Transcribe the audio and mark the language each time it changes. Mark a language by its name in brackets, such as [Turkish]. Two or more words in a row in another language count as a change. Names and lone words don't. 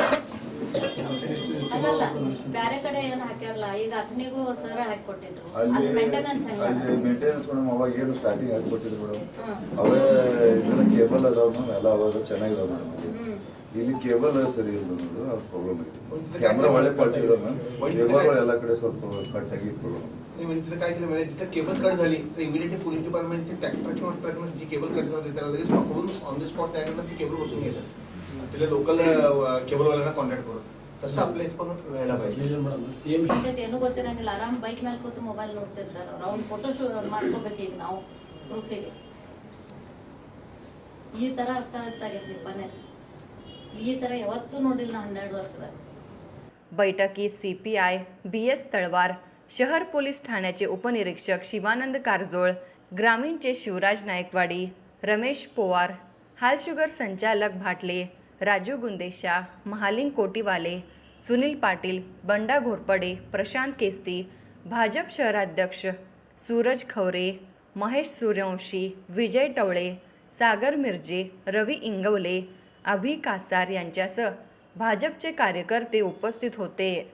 [Kannada] ಬೇರೆ ಕಡೆ ಏನು ಹಾಕ್ಯಾರಲ್ಲ, ಈಗ ಅತನಿಗೂ ಸರ್ ಹಾಕಿ ಕೊಟ್ಟಿದ್ರು. ಅಲ್ಲಿ ಮೇಂಟೆನೆನ್ಸ್ ಮೇಂಟೆನೆನ್ಸ್ ಮೇಡಮ್ ಅವಾಗ ಏನು ಸ್ಟಾರ್ಟಿಂಗ್ ಹಾಕಿ ಕೊಟ್ಟಿದ್ರು ಮೇಡಮ್. ಅವೇ ಇದನ್ನ ಕೇಬಲ್ ಅದಾವ ಎಲ್ಲ ಅವಾಗ ಚೆನ್ನಾಗಿದಾವ ಮೇಡಮ್. ಇಲ್ಲಿ ಕೇಬಲ್ ಸರಿ ಇಲ್ಲ ಅನ್ನೋದು ಅದು ಪ್ರಾಬ್ಲಮ್ ಇದೆ. ಕ್ಯಾಮ್ರಾ ಒಳ್ಳೆ कट ಇದೆ ಮ್ಯಾಮ್, ಕೇಬಲ್ ಎಲ್ಲ ಕಡೆ ಸ್ವಲ್ಪ ಕಟ್ आगी ಪ್ರಾಬ್ಲम. [Marathi] तिथं काय केलं म्हणजे जिथं केबल कट झाली तर [English] immediately police departmentचे [Marathi] ट्रॅक्टर किंवा ट्रकनं जी केबल कट झाली त्याला लगेच पकडून [English] on the spot [Marathi] त्याकडनं ती केबल बसून घ्यायचं, तिला लोकल केबलवाल्यांना कॉन्टॅक्ट करून. तसं आपल्या इथं पण व्हायला पाहिजे. [Kannada] ಏನು ಗೊತ್ತಿರಂಗಿಲ್ಲ, ಆರಾಮ್ ಬೈಕ್ ಮೇಲೆ ಕೂತು ಮೊಬೈಲ್ ನೋಡ್ತಿರ್ತಾರೆ ಅವ್ರು. ಅವ್ನ [English] photo shoot [Kannada] ಮಾಡ್ಕೋಬೇಕು ಈಗ ನಾವು ಪ್ರೂಫಿಗೆ. ಈ ತರ ಅಸ್ತವ್ಯಸ್ತ ಆಗೈತಿ ಮನೆ, ಈ ತರ ಯಾವತ್ತೂ ನೋಡಿಲ್ಲ 12 ವರ್ಷದಾಗ. [Marathi] बैठकीत CPI BS तळवार, शहर पोलीस ठाण्याचे उपनिरीक्षक शिवानंद कारजोळ, ग्रामीणचे शिवराज नायकवाडी, रमेश पोवार, हालशुगर संचालक भाटले, राजू गुंदेशा, महालिंग कोटीवाले, सुनील पाटील, बंडा घोरपडे, प्रशांत केस्ती, भाजप शहराध्यक्ष सूरज खवरे, महेश सूर्यवंशी, विजय टवळे, सागर मिर्जे, रवी इंगवले, अभि कासार यांच्यासह भाजपचे कार्यकर्ते उपस्थित होते.